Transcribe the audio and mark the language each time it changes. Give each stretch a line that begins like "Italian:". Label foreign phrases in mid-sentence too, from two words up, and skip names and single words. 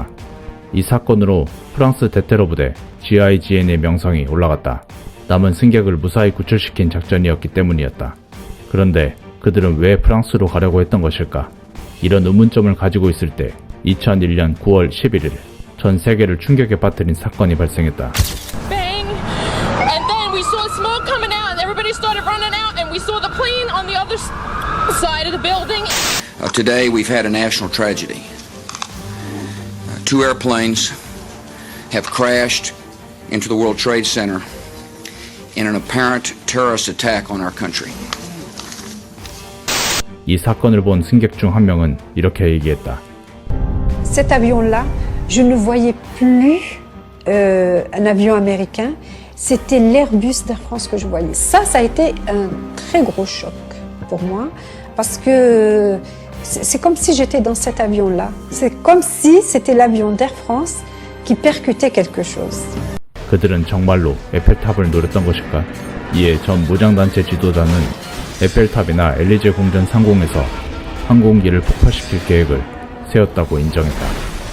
Korean: 이 사건으로 프랑스 대테러 부대 GIGN의 명성이 올라갔다. 남은 승객을 무사히 구출시킨 작전이었기 때문이었다. 그런데 그들은 왜 프랑스로 가려고 했던 것일까? 이런 의문점을 가지고 있을 때 2001년 9월 11일 전 세계를 충격에 빠뜨린 사건이 발생했다.
English: Bang! And then we saw smoke coming out and everybody started running out and we saw the plane on the other side of the building. Today we've had a national tragedy. Two airplanes have crashed into the World Trade Center in an apparent terrorist attack on our country.
Korean: 이 사건을 본 승객 중 한 명은 이렇게 얘기했다.
French: Cet avion-là, je ne voyais plus un avion américain, c'était l'Airbus d'Air France que je voyais. Ça a été un très gros choc pour moi, parce que c'est comme si j'étais dans cet avion-là. C'est comme si c'était l'avion d'Air France qui percutait quelque chose.
Korean: 그들은 정말로 에펠탑을 노렸던 것일까? 이에 전 무장단체 지도자는 에펠탑이나 엘리제 궁전 상공에서 항공기를 폭파시킬 계획을 세웠다고 인정했다.